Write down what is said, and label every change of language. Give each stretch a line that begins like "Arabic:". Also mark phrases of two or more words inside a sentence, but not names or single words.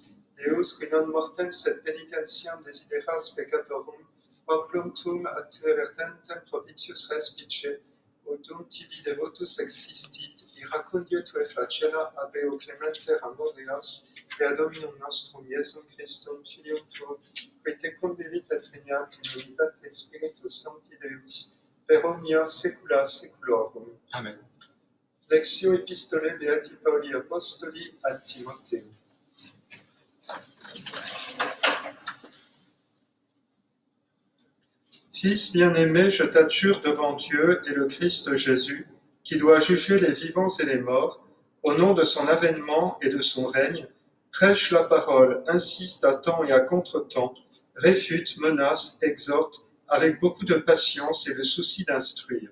Latin: Deus, qui non mortem sed penitentiam desideras peccatorum, oplum tuum ad te vertentem propitius respice, udum tibi devotus existit, iracundio tue flagella abeo clementer amoreas, per Dominum nostrum Iesum Christum, Filium tuum, qui tecum vivit et regnat in unitate Spiritus Sancti Deus, per omnia saecula saeculorum. Amen. Lectio Epistolae Beati Pauli Apostoli ad Timotheum.
French: Fils bien-aimé, je t'adjure devant Dieu et le Christ Jésus, qui doit juger les vivants et les morts, au nom de son avènement et de son règne, prêche la parole, insiste à temps et à contre-temps, réfute, menace, exhorte, avec beaucoup de patience et le souci d'instruire.